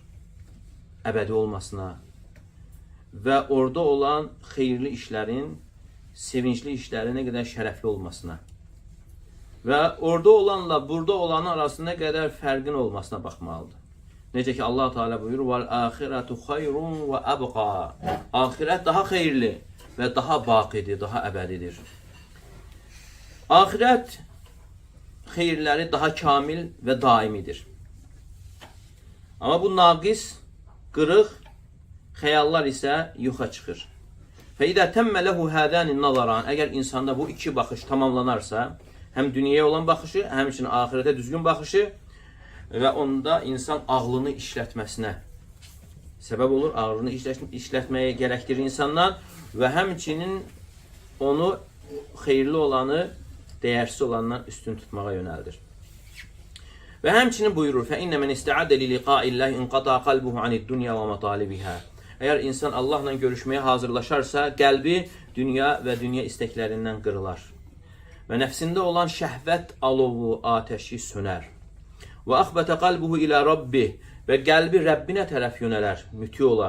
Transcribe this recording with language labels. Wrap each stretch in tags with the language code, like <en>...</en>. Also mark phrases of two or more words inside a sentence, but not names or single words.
<az>Əbədi olmasına. Və orada olan xeyirli işlərin, sevincli işlərin nə qədər şərəfli olmasına. Və orada olanla burada olanın arasında nə qədər fərqin olmasına baxmalıdır. Necə ki, Allah Teala buyurur,</az> <ar>وَالْآخِرَةُ خَيْرٌ وَأَبْقَى.</ar> <az>Axirət daha xeyirli və daha baqidir, daha əbədidir. Axirət xeyirləri daha kamil və daimidir. Amma bu naqis, qırıq xəyallar isə yoxa çıxır.</az> <ar>فَإِذَا تَمَّ لَهُ هَذَانِ النَّظَرَانِ.</ar> <az>Əgər insanda bu iki baxış tamamlanarsa, həm dünyaya olan baxışı, həmçinin axirətə düzgün baxışı və onda insan ağlını işlətməsinə səbəb olur, ağlını işlətməyə gərəkdirir insandan və həmçinin onu xeyirli olanı, dəyərsiz olandan üstün tutmağa yönəldir. Və həmçinin buyurur,</az> <ar>فَإِنَّ مَنْ اِسْتَعَدَ لِلِقَاءِ اللّٰهِ اِنْقَطَعَ قَلْبُهُ عَنِ الدُّنْيَا وَمَطَالِبِهَا.</ar> <az>Əgər insan Allahla görüşməyə hazırlaşarsa, qəlbi dünya və dünya istəklərindən qırılar. Və nəfsində olan şəhvət alovu, atəşi sönər. Və</az> <ar>أخبت قلبه إلى ربه.</ar> <az>Və qəlbi Rəbbinə tərəf yönələr, müti olar.</az>